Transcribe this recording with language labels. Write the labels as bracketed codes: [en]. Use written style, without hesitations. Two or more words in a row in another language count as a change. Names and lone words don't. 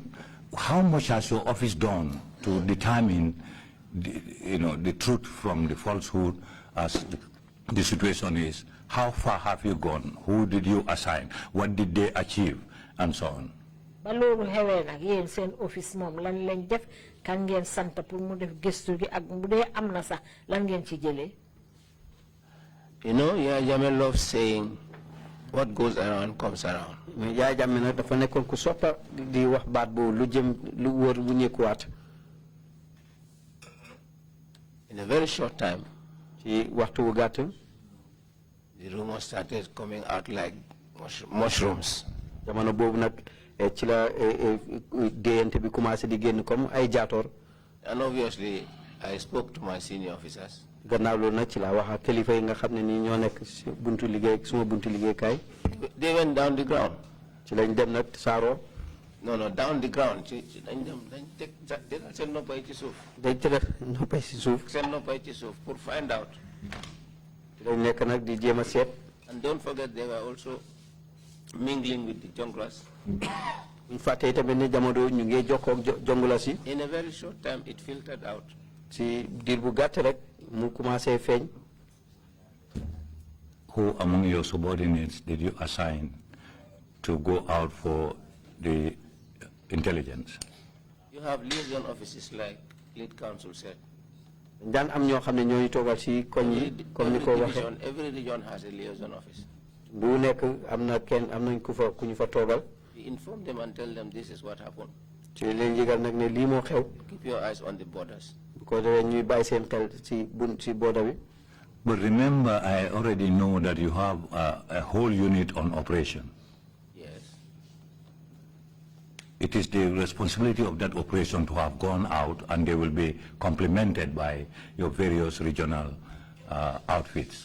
[en] How much has your office done to determine, the truth from the falsehood as the situation is? How far have you gone? Who did you assign? What did they achieve? And so on. [wo] Office mom lan lañ def kan ngeen sante pour mu def gestu gi ak bu dé amna sax lan ngeen ci jëlé. [en] Yaya Jammeh loves saying what goes around comes around. [wo] Yaya Jammeh nak dafa nekkon ku soppa di wax baat bo lu jëm lu wër bu ñëkuwaat. [en] In a very short time, [wo] ci waxtu wu gatt [en] the rumors started coming out like mushrooms. [wo] Jamono bobu nak ci la déyante bi commencé di génn comme ay jaator. [en] And obviously I spoke to my senior officers. [wo] Gannaaw loolu nag ci la wax ak kilifa yi nga xam ne nii ñoo nekk buntu liggéey suma buntu liggéeykaay. [en] They went down the ground. [wo] ci lañ dem nag saaro. [en] No, down the ground. [wo] Dañ teg seen noppay ci suuf. dañ teg noppay ci suuf. Seen noppay ci suuf pour [en] find out. [wo] ci lañ nekk nag di jéem a seet. [en] And don't forget they were also mingling with the junglers. [wo] buñ fàttee tamit ne jamono ñu ngi jokkoo ak jongulas yi. [en] In a very short time it filtered out. [wo] ci diir bu gàtt rek mu commencé feeñ. [en] Who among your subordinates did you assign to go out for the intelligence? You have liaison offices like lead counsel said. [wo] daan am ñoo xam ne ñooy toogal ci koñ yi comme ni ko waxee. [en] Every region has a liaison office. [wo] bu nekk am na kenn am nañ ku ñu fa toogal. [en] We inform them and tell them this is what happened. [wo] ci leen yëgal nag ne lii moo xew. [en] Keep your eyes on the borders. [wo] ko defee ñuy bàyyi seen xel ci border bi. [en] But remember, I already know that you have a whole unit on operation. Yes. It is the responsibility of that operation to have gone out, and they will be complemented by your various regional outfits.